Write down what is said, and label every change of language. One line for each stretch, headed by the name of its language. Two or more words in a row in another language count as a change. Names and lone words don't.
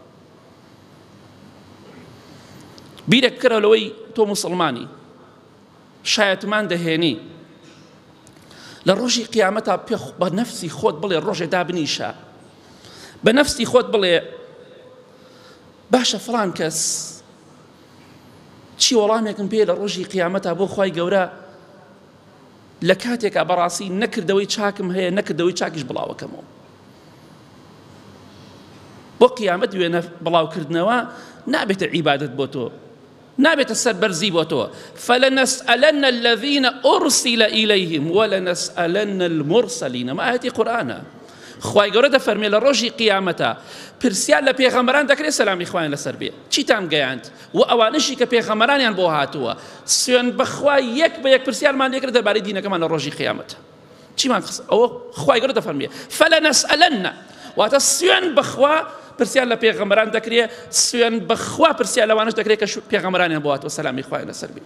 Central Kurdish: بیرێک بکەرەوە لەوەی تۆ موسڵمانی شایەتمان دەهێنی لە ڕۆژی قیامەتا بە نەفسی خۆت بڵێ ڕۆژێ دابنیشە، بە نەفسی خۆت بڵێ باشە فڵان کەس چی وەڵامێکم پێ لە ڕۆژی قیامەتا بۆ خوای گەورە لە کاتێکا بەڕاستی نەکردەوەی چاکم هەیە، نەکردەوەی چاکیش بڵاوەکەمەوە. بۆ قیامەت وێنە بڵاوکردنەوە نابێتە عیبادەت بۆ تۆ، نابێتە سەربەرزی بۆ تۆ.
Arabic: فلنسألن الذين أرسل إليهم ولنسألن المرسلين.
Central Kurdish: ما ئاەتی قورئانە. خوای گەورە دەفەرمێ لە ڕۆژی قیامەتە پرسیار لە پێغەمبەران دەکرێت سەلامی خوایان لەسەر بێ، چیتان گەیاند؟ و ئەوانشی کە پێغەمبەرانیان بۆ هاتووە سوێن بەخوا یەک بە یەک پرسیارمان لێکرد دەربارەی دینەکەمان لە ڕۆژی قیامەتە. چیمان خست؟ ئەوە خوای گەورە دەفەرمێ فلنسألن، واتە سوێن بەخوا پرسیار لە پێغەمبەران دەکرێت، سوێن بەخوا پرسیار لەوانش دەکرێت کە پێغەمبەرانیان بۆ هاتووە سەلامی خوایان لەسەر بێ.